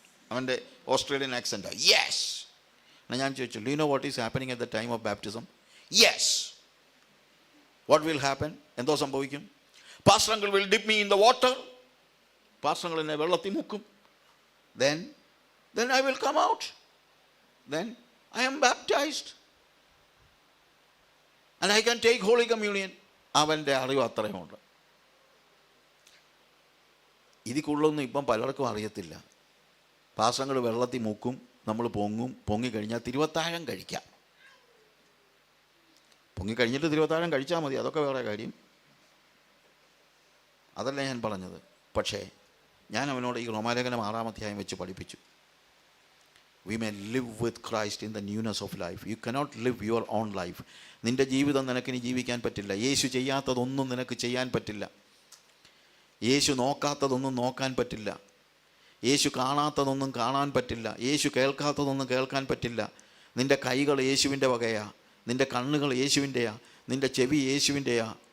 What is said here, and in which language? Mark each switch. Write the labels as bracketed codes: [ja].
[ml] അവൻ്റെ Australian accent. [en] Yes. [ml] എന്നാൽ ഞാൻ ചോദിച്ചു, [en] Do you know what is happening at the time of baptism? Yes. What will happen? [ml] എന്തോ സംഭവിക്കും? [en] Pastor uncle will dip me in the water. [ml] Pastor uncle എന്നെ വെള്ളത്തിൽ മുക്കും. [en] then I will come out. Then I am baptized and I can take Holy Communion. [ml] അവൻ്റെ അറിവ് അത്രയുമുണ്ട്. ഇതിക്കുള്ളൊന്നും ഇപ്പം പലർക്കും അറിയത്തില്ല. പാസ്റ്റർ വെള്ളത്തിൽ മുക്കും, നമ്മൾ പൊങ്ങിക്കഴിഞ്ഞാൽ തിരുവത്താഴം കഴിക്കാം. പൊങ്ങിക്കഴിഞ്ഞിട്ട് തിരുവത്താഴം കഴിച്ചാൽ മതി, അതൊക്കെ വേറെ കാര്യം. അതല്ല ഞാൻ പറഞ്ഞത്. പക്ഷേ ഞാൻ അവനോട് ഈ റോമാലേഖനം 6-ാം അധ്യായം വെച്ച് പഠിപ്പിച്ചു. [en] We may live with Christ in the newness of life. You cannot live your own life. [ml] നിൻ്റെ ജീവിതം നിനക്കിനി ജീവിക്കാൻ പറ്റില്ല. യേശു ചെയ്യാത്തതൊന്നും നിനക്ക് ചെയ്യാൻ പറ്റില്ല. യേശു നോക്കാത്തതൊന്നും നോക്കാൻ പറ്റില്ല. യേശു കാണാത്തതൊന്നും കാണാൻ പറ്റില്ല. യേശു കേൾക്കാത്തതൊന്നും കേൾക്കാൻ പറ്റില്ല. നിൻ്റെ കൈകൾ യേശുവിൻ്റെ വകയാ, നിൻ്റെ കണ്ണുകൾ യേശുവിൻ്റെയാ, നിൻ്റെ ചെവി യേശുവിൻ്റെയാ.